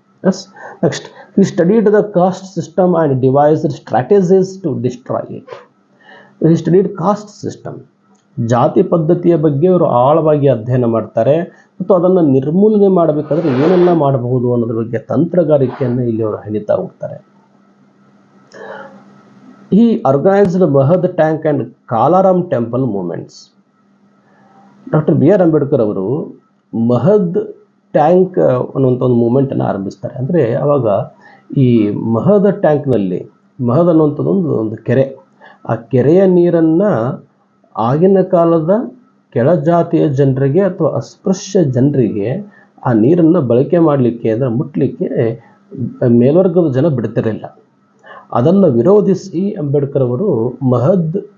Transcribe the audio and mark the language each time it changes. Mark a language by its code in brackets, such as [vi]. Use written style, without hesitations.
[en] Yes, next, he studied the caste system and devised strategies to destroy it. He studied caste system, [kn] ಜಾತಿ ಪದ್ಧತಿಯ ಬಗ್ಗೆ ಅವರು ಆಳವಾಗಿ ಅಧ್ಯಯನ ಮಾಡ್ತಾರೆ ಮತ್ತು ಅದನ್ನು ನಿರ್ಮೂಲನೆ ಮಾಡಬೇಕಾದ್ರೆ ಏನೆಲ್ಲ ಮಾಡಬಹುದು ಅನ್ನೋದ್ರ ಬಗ್ಗೆ ತಂತ್ರಗಾರಿಕೆಯನ್ನು ಇಲ್ಲಿ ಅವರು ಹೆಣಿತಾ ಹೋಗ್ತಾರೆ. [en] He organized Mahad Tank and Kalaram Temple movements. Doctor B.R. [kn] Ambedkar ಅವರು ಮಹದ್ ಟ್ಯಾಂಕ್ ಅನ್ನುವಂಥ ಒಂದು ಮೂಮೆಂಟನ್ನು ಆರಂಭಿಸ್ತಾರೆ. ಅಂದರೆ ಆವಾಗ ಈ ಮಹದ ಟ್ಯಾಂಕ್ನಲ್ಲಿ, ಮಹದ್ ಅನ್ನುವಂಥದ್ದು ಒಂದು ಕೆರೆ, ಆ ಕೆರೆಯ ನೀರನ್ನು ಆಗಿನ ಕಾಲದ ಕೆಳಜಾತಿಯ ಜನರಿಗೆ ಅಥವಾ ಅಸ್ಪೃಶ್ಯ ಜನರಿಗೆ ಆ ನೀರನ್ನು ಬಳಕೆ ಮಾಡಲಿಕ್ಕೆ, ಅಂದರೆ ಮುಟ್ಲಿಕ್ಕೆ ಮೇಲ್ವರ್ಗದ ಜನ ಬಿಡ್ತಿರಲಿಲ್ಲ. ಅದನ್ನು ವಿರೋಧಿಸಿ ಅಂಬೇಡ್ಕರ್ ಅವರು ಮಹದ್